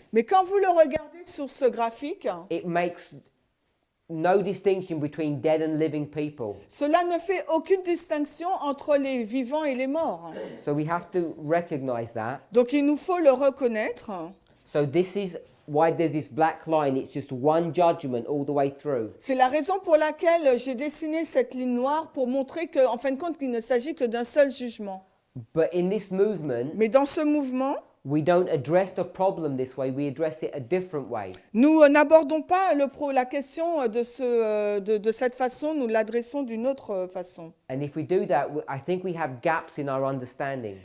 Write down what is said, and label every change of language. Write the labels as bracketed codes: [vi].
[fr] Mais quand vous le regardez sur ce graphique, [en] it makes no distinction between dead and living people. [fr] cela ne fait aucune distinction entre les vivants et les morts. [en] So we have to recognize that. [fr] Donc il nous faut le reconnaître. [en] So this is why there's this black line. It's just one judgment all the way through. [fr] C'est la raison pour laquelle j'ai dessiné cette ligne noire pour montrer qu'en fin de compte, il ne s'agit que d'un seul jugement. [en] But in this movement, [fr] Mais dans ce mouvement, [en] we don't address the problem this way. We address it a different way. [fr] nous n'abordons pas la question de cette façon, nous l'adressons d'une autre façon. [en] And if we do that, I think we have gaps in our understanding.